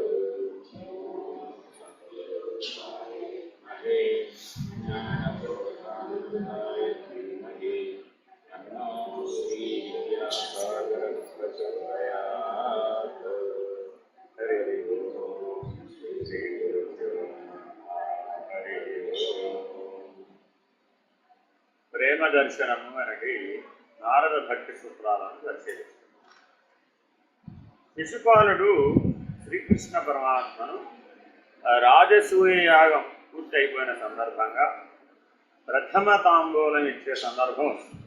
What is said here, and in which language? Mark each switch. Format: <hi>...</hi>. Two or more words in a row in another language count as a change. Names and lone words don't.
<sa>ज्ञानप्रदाय धीमहि तन्नो श्रीविद्यासागरः प्रचोदयात् हरि ओम श्री गुरुभ्यो नमः हरि ओम</sa> <te>ప్రేమ దర్శనము మనకి నారద భక్తి సూత్రాలను పరిశీలిస్తుంది. శిశుపాలుడు శ్రీకృష్ణ పరమాత్మను రాజసూయ యాగం పూర్తి అయిపోయిన సందర్భంగా ప్రథమ తాంబూలం ఇచ్చే సందర్భం వస్తుంది.</te>